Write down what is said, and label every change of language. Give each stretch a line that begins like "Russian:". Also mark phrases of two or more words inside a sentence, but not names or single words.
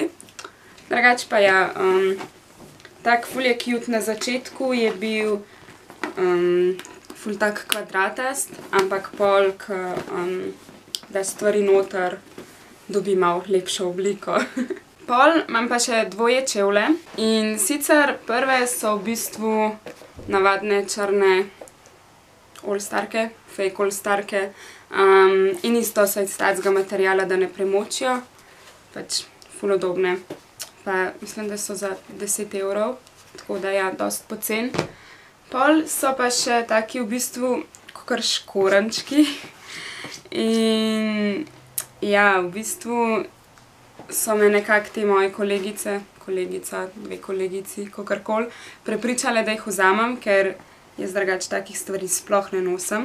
Slovenian: Drugače pa ja, tak ful je cute na začetku, je bil ful tak kvadratast, ampak pol, da stvari noter dobi malo lepšo obliko. Pol imam pa še dvoje čevlje in sicer prve so v bistvu navadne črne all-starke, fake all-starke in isto so iz takega materiala, da ne premočijo, pač ful udobne. Pa mislim, da so za 10 €, tako da ja, dosti pocen. Pol so pa še taki v bistvu kakor škorenčki in ja, v bistvu so me nekako te moje kolegica, dve kolegici, kakorkoli, prepričale, da jih vzamem, ker jaz drugače takih stvari sploh ne nosim.